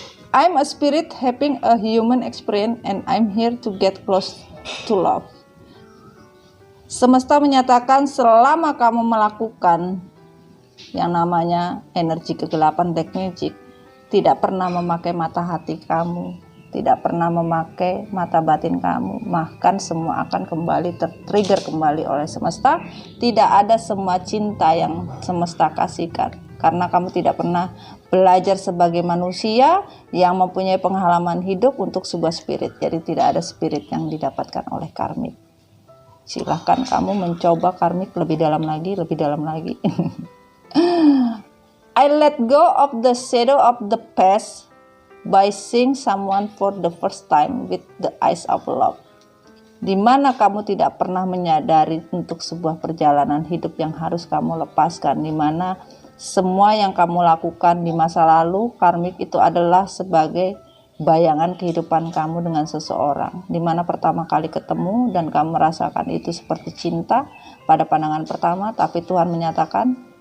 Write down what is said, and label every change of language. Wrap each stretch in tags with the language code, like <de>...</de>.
<en>I'm a spirit having a human experience and I'm here to get close to love.</en> <id>Semesta menyatakan selama kamu melakukan yang namanya energi kegelapan black magic, tidak pernah memakai mata hati kamu, tidak pernah memakai mata batin kamu, bahkan semua akan kembali tertrigger kembali oleh semesta. Tidak ada semua cinta yang semesta kasihkan, karena kamu tidak pernah belajar sebagai manusia yang mempunyai pengalaman hidup untuk sebuah spirit. Jadi tidak ada spirit yang didapatkan oleh karmik. Silahkan kamu mencoba karmik lebih dalam lagi, lebih dalam lagi.</id> <en>I let go of the shadow of the past by seeing someone for the first time with the eyes of love.</en> <id>Di mana kamu tidak pernah menyadari untuk sebuah perjalanan hidup yang harus kamu lepaskan, di mana semua yang kamu lakukan di masa lalu karmik itu adalah sebagai bayangan kehidupan kamu dengan seseorang, di mana pertama kali ketemu dan kamu merasakan itu seperti cinta pada pandangan pertama, tapi Tuhan menyatakan</id>